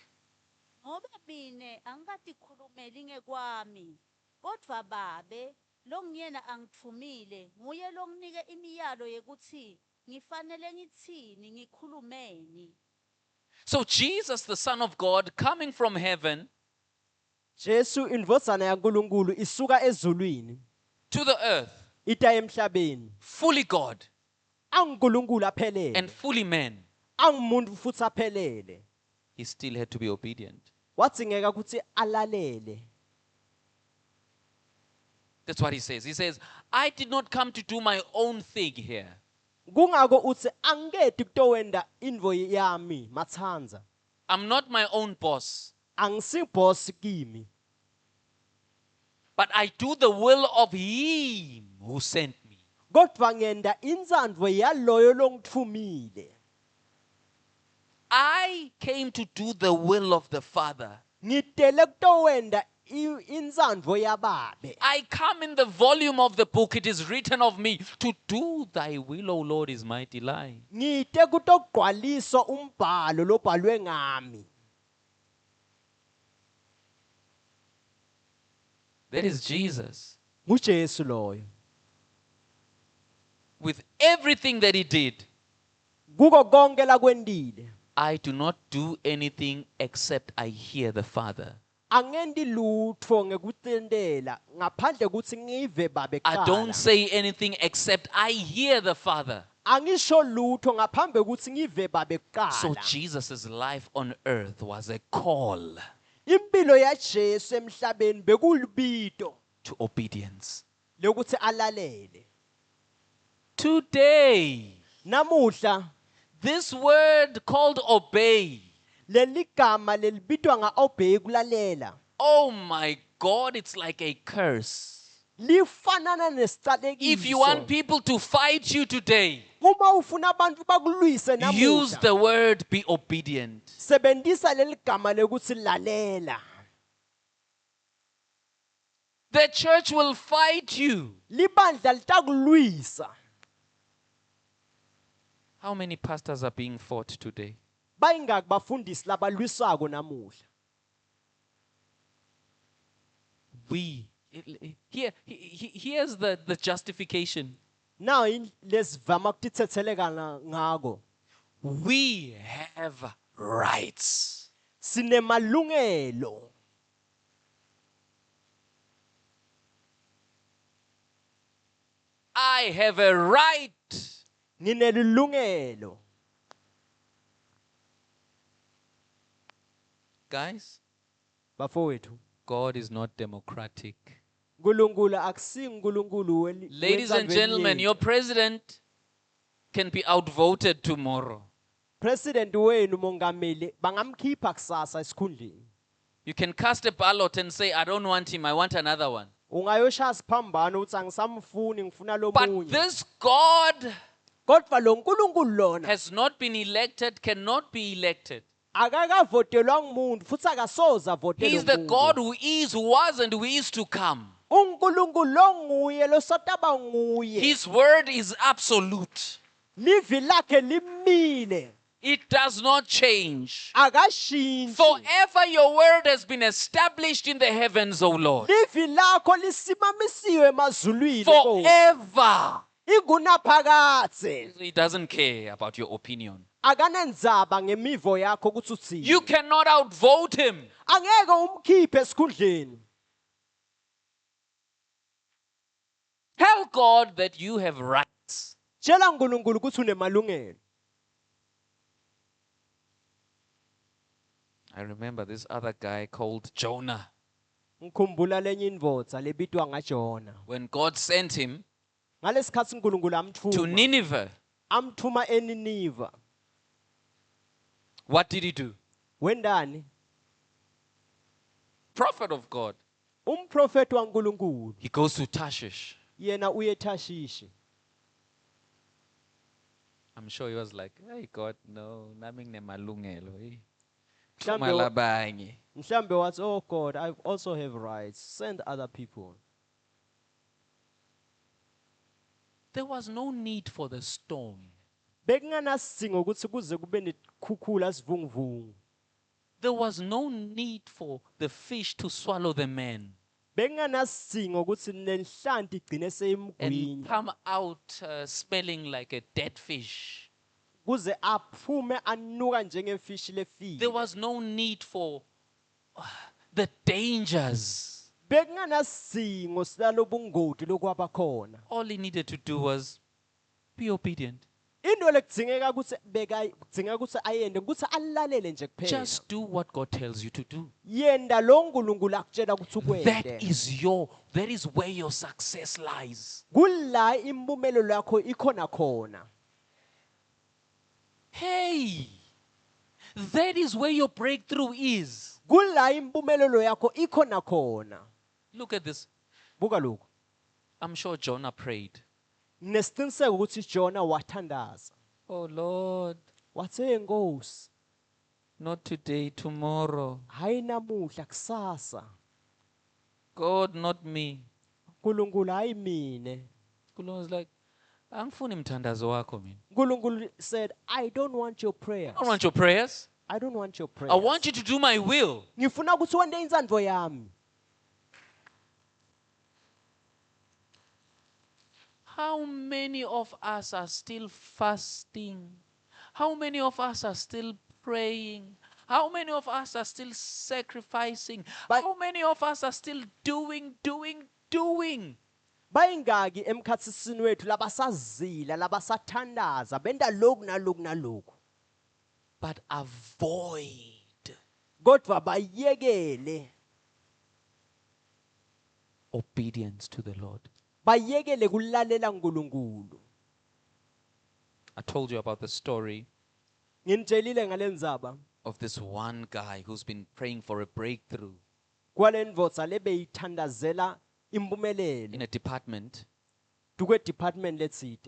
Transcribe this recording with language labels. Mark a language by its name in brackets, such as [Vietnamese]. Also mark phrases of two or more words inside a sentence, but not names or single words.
[Swati] Ngoba mine angikatikhulumeli ngekwami kodwa babe longiyena angithumile nguye longinike imiyalo yekuthi ngifanele ngithini ngikhulumeni. [English] So Jesus, the Son of God, coming from heaven [Swati] Jesu indvozana yaNkulunkulu isuka ezulwini [English] to the earth, [Swati] ita emhlabeni [English] fully God [Swati] angunkulunkulu aphelele [English] and fully man, [Swati] angumuntu futhi aphelele [English] he still had to be obedient. [Swati] wadzingeka ukuthi alalele [English] That's what he says. He says, I did not come to do my own thing here. [Swati] kungako uthi angiketi kutowenda indvo yami mathanza [English] I'm not my own boss, [Swati] angisiboss kimi [English] but I do the will of him who sent me. [Swati] kodwa ngenda intsandvo yaloyo longithumile [English] I came to do the will of the Father. [Swati] ngitele kutowenda intsandvo yababe [English] I come in the volume of the book. It is written of me to do thy will, O Lord, is my delight. [Swati] ngite kutogcwaliswa umbhalo lobhalwe ngami [English] That is Jesus. [Swati] nguJesu loyo [English] With everything that he did, [Swati] kuko konke lakwendile [English] I do not do anything except I hear the Father. [Swati] angenti lutho ngekutendela ngaphandle kutsi ngive babe [English] I don't [Swati] kuqala [English] say anything except I hear the Father. [Swati] angisho lutho ngaphambi kutsi ngive babe [English] So [Swati] kuqala [English] Jesus' life on earth was a call [Swati] impilo yaJesu emhlabeni bekulibito [English] to obedience. [Swati] lokuthi alalele [English] Today, [Swati] namuhla [English] this word called obey, [Swati] leligama lelibitwa nga-obey kulalela [English] oh my God, it's like a curse. [Swati] lifanana [English] If you want [Swati] nesicalekiso [English] people to fight you today, [Swati] uma ufuna abantu bakulwise [English] use [Swati] namuhla [English] the word be obedient. [Swati] sebenzisa leligama lekuthi lalela [English] The church will fight you. [Swati] libandla litakulwisa [English] How many pastors are being fought today? [Swati] bayingaki bafundisi labalwisako namuhla [English] Here's the justification. [Swati] nawo lesivama kutithetheleka ngako [English] We have rights. [Swati] sinemalungelo [English] I have a right. [Swati] nginelilungelo [English] Guys, [Swati] bafowethu [English] God is not democratic. [Swati] uNkulunkulu akusinguNkulunkulu [English] Ladies and gentlemen, your president can be outvoted tomorrow. [Swati] president wenu mongameli bangamkhipha kusasa esikhundleni. [English] You can cast a ballot and say, I don't want him, I want another one. [Swati] Ungayoshaya siphambano uthi angisamfuni ngifuna [English] But [Swati] lomunye. [English] this God [Swati] Kodwa lo uNkulunkulu lona [English] has not been elected, cannot be elected. [Swati] akakavotelwa ngumuntu futhi akasoza [English] He is [Swati] votelwa [English] the [Swati] ngumuntu. [English] God who is, who was, and who is to come. [Swati] uNkulunkulu lo nguye lo sotaba nguye. [English] His word is absolute. [Swati] Livi lakhe limile [English] It does not change. [Swati] akashintshi. [English] Forever your word has been established in the heavens, O Lord. [Swati] Livi lakho lisimamisiwe emazulwini. Nkosi. [English] Forever. [Swati] Igunaphakathe. [English] He doesn't care about your opinion. [Swati] Akanendzaba ngemivo yakho ukuthi uthini. [English] You cannot outvote him. [Swati] Angeke umkhiphe esikhundleni. [English] Tell God that you have rights. [Swati] Tshela uNkulunkulu ukuthi unemalungelo. [English] I remember this other guy called Jonah. [Swati] Ngikhumbula lenye indvodza lebitwa ngaJona. [English] When God sent him [Swati] Ngalesikhathi uNkulunkulu [English] to [Swati] amthuma. [English] Nineveh, [Swati] Amthuma eNiniva. [English] what did he do? [Swati] Wendani? [English] Prophet of God. [Swati] Umprofeti waNkulunkulu. [English] He goes to Tarshish. [Swati] Yena uye eThashishi. [English] I'm sure he was like, hey God, no, [Swati] nami nginemalungelo. Mhlambe Thuma labanye. Mhlambe wathi, [English] oh God, I also have rights. Send other people. There was no need for the storm. [Swati] Bekunganasidingo ukuthi kuze kube nekhukhula sivunguvungu. [English] There was no need for the fish to swallow the man [Swati] Bekunganasidingo ukuthi nenhlanti igcine [English] and [Swati] seyimgwinya. [English] come out smelling like a dead fish. [Swati] Kuze aphume anuka njengefishi lefile. [English] There was no need for the dangers. [Swati] Bekunganasidingo silalobungoti lokwaba khona. [English] All he needed to do was be obedient. [Swati] Into lekudzingeka ukuthi kudingeka ukuthi ayende ukuthi alalele nje kuphela. [English] Just do what God tells you to do. [Swati] Yenda lo uNkulunkulu akutshela ukuthi [English] That [Swati] ukwende. [English] is where your success lies. [Swati] Kula impumelelo yakho ikhona khona. [English] Hey, that is where your breakthrough is. [Swati] Kula impumelelo yakho ikhona khona. [English] Look at this. [Swati] Buka lokho. [English] I'm sure Jonah prayed. [Swati] Nesiciniseko ukuthi Jona wathandaza. [English] Oh Lord, [Swati] Wathi Nkosi, [English] not today, tomorrow. [Swati] hayi namuhla kusasa. [English] God, not me. [Swati] uNkulunkulu hayi mine. [English] God was like, [Swati] angifuni mthandazo wakho mina. [English] uNkulunkulu said, I don't want your prayers. I don't want your prayers. I don't want your prayers. I want you to do my will. [Swati] Ngifuna ukuthi wende inzandvo yami. [English] How many of us are still fasting? How many of us are still praying? How many of us are still sacrificing? But- How many of us are still doing? [Swati] Bayingaki emkhatsisini wethu labasazila labasathandaza benda lokhu nalokhu nalokhu. [English] But avoid [Swati] Kodwa bayekele. [English] obedience to the Lord. [Swati] Bayekele kulalela uNkulunkulu. [English] I told you about the story [Swati] Nginitshelile ngalendzaba [English] of this one guy who's been praying for a breakthrough [Swati] kwalendvodza lebeyithandazela [English] in [Swati] impumelelo [English] a department. [Swati] dukwe department letsite.